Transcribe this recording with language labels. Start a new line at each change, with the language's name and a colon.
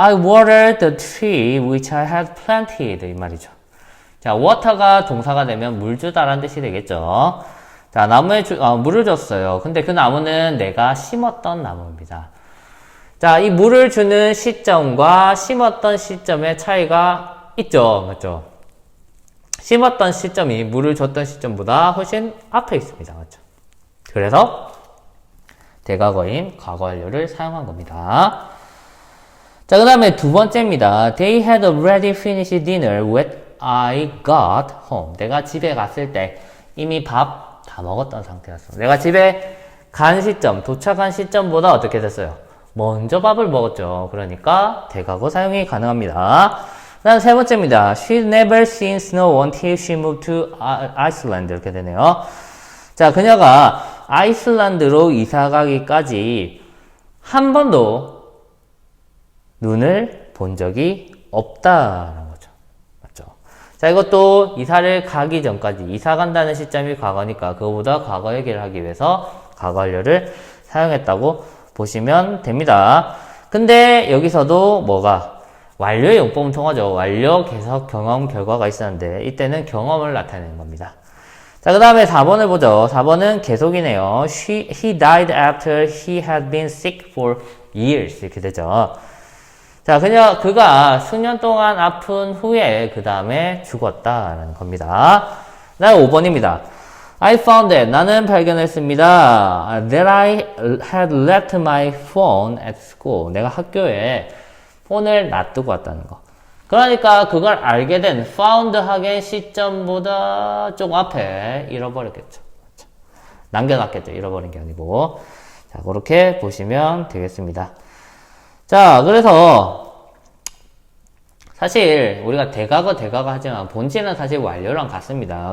English: I watered the tree which I had planted.
Korean: 이 말이죠. 자, water가 동사가 되면 물 주다라는 뜻이 되겠죠. 자, 나무에 물을 줬어요. 근데 그 나무는 내가 심었던 나무입니다. 자, 이 물을 주는 시점과 심었던 시점의 차이가 있죠. 맞죠? 심었던 시점이 물을 줬던 시점보다 훨씬 앞에 있습니다. 맞죠? 그래서 대과거인 과거 완료를 사용한 겁니다. 자, 그 다음에 두 번째입니다.
English: They had already finished dinner when I got home.
Korean: 내가 집에 갔을 때 이미 밥 다 먹었던 상태였어. 내가 집에 간 시점, 도착한 시점보다 어떻게 됐어요? 먼저 밥을 먹었죠. 그러니까 대과거 사용이 가능합니다. 그 다음 세 번째입니다.
English: She'd never seen snow until she moved to Iceland.
Korean: 이렇게 되네요. 자, 그녀가 아이슬란드로 이사가기까지 한 번도 눈을 본 적이 없다라는 거죠. 맞죠? 자, 이것도 이사를 가기 전까지, 이사 간다는 시점이 과거니까 그거보다 과거 얘기를 하기 위해서 과거 완료를 사용했다고 보시면 됩니다. 근데 여기서도 완료의 용법은 통하죠. 완료, 계속, 경험, 결과가 있었는데 이때는 경험을 나타내는 겁니다. 자, 그 다음에 4번을 보죠. 4번은 계속이네요.
English: He died after he had been sick for years.
Korean: 이렇게 되죠. 자, 그가 수년 동안 아픈 후에 그 다음에 죽었다라는 겁니다. 그 다음 5번입니다.
English: I found that.
Korean: 나는 발견했습니다.
English: That I had left my phone at school.
Korean: 내가 학교에 폰을 놔두고 왔다는 거. 그러니까 그걸 알게 된 found 하게 시점보다 조금 앞에 잃어버렸겠죠. 남겨놨겠죠. 잃어버린 게 아니고. 자, 그렇게 보시면 되겠습니다. 자, 그래서 사실 우리가 대과거 하지만 본질은 사실 완료랑 같습니다.